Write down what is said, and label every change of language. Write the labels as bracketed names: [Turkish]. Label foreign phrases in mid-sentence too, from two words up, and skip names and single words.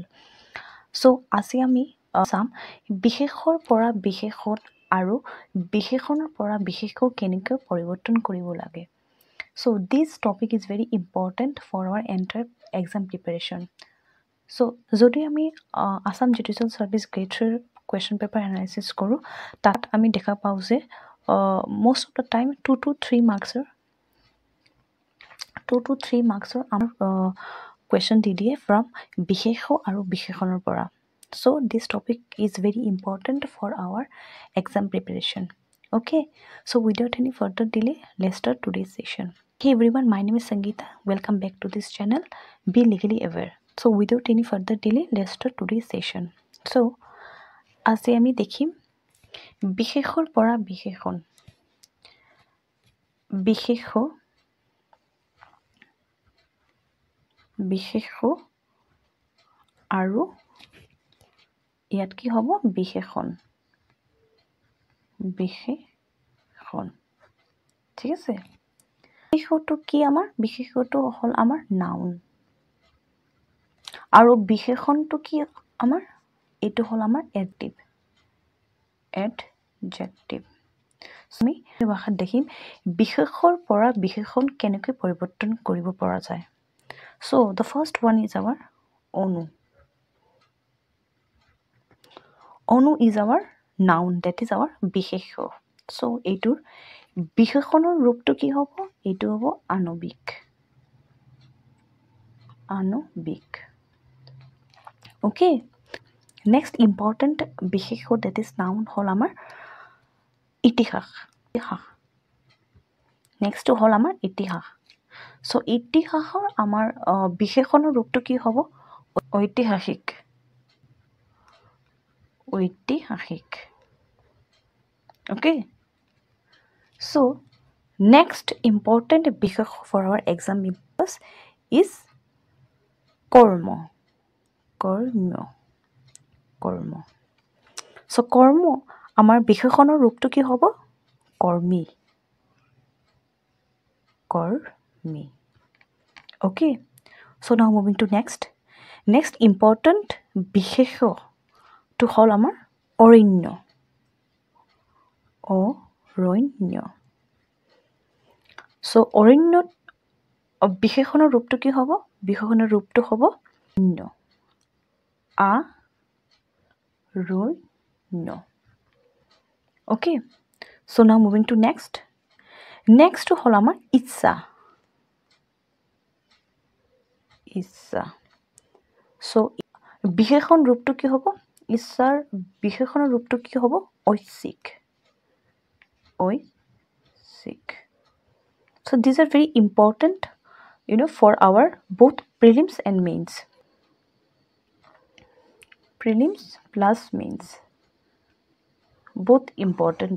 [Assamese] চ' আজি আমি চাম বিশেষৰ পৰা বিশেষণ আৰু বিশেষণৰ পৰা বিশেষ কেনেকৈ পৰিৱৰ্তন কৰিব লাগে। [English] So this topic is very important for our enter exam preparation. [Assamese] চ' যদি আমি আছাম জুডিচিয়েল ছাৰ্ভিচ গ্ৰেড 3ৰ [English] question paper analysis [Assamese] কৰোঁ, তাত আমি দেখা পাওঁ যে [English] most of the time 2 to 3 marks [Assamese] আমাৰ কুৱেশ্যন দি দিয়ে ফ্ৰম বিশেষ আৰু বিশেষণৰ পৰা। [English] So this topic is very important for our exam preparation. Okay, so without any further delay, let's start today's session. Hey everyone, my name is Sangeeta. Welcome back to this channel. Be legally aware. So without any further delay, let's start today's session. [Assamese] So আজি আমি দেখিম বিশেষৰ পৰা বিশেষণ। বিশেষ আৰু ইয়াত কি হ'ব বিশেষণ। ঠিক আছে, বিশেষটো কি আমাৰ? বিশেষটো হ'ল আমাৰ নাউন আৰু বিশেষণটো কি আমাৰ? এইটো হ'ল আমাৰ এডজেক্টিভ। আমি ভাষাত দেখিম বিশেষৰ পৰা বিশেষণ কেনেকৈ পৰিৱৰ্তন কৰিব পৰা যায়। [English] So the first one is our onu. Onu is our noun, that is our বিশেষ্য। [Assamese] So এইটোৰ বিশেষণৰ ৰূপটো কি হ'ব? এইটো হ'ব আণৱিক। [English] Okay, next important [Assamese] বিশেষ্য [English] that is noun [Assamese] হ'ল আমাৰ ইতিহাস। নেক্সটটো হ'ল আমাৰ ইতিহাস। চ' ইতিহাসৰ আমাৰ বিশেষণৰ ৰূপটো কি হ'ব? [English] ঐতিহাসিক। Okay, so next important বিশেষ for our exam purpose is কৰ্ম। [Assamese] So কৰ্ম আমাৰ বিশেষণৰ ৰূপটো কি হ'ব? [English] কৰ্মী। Okay, so now moving to next important [Assamese] বিশেষ্যটো হ'ল আমাৰ অৰণ্য। So অৰণ্যত বিশেষণৰ ৰূপটো কি হ'ব? বিশেষণৰ ৰূপটো হ'ব অৰণ্য। [English] Okay, so now moving to next [Assamese] হ'ল আমাৰ ইচ্ছা। So বিশেষণ ৰূপটো কি হ'ব? ইচ্ছাৰ বিশেষণৰ ৰূপটো কি হ'ব? ঐচ্ছিক। [English] So these are very important, for our both prelims and mains. Prelims plus mains, both important.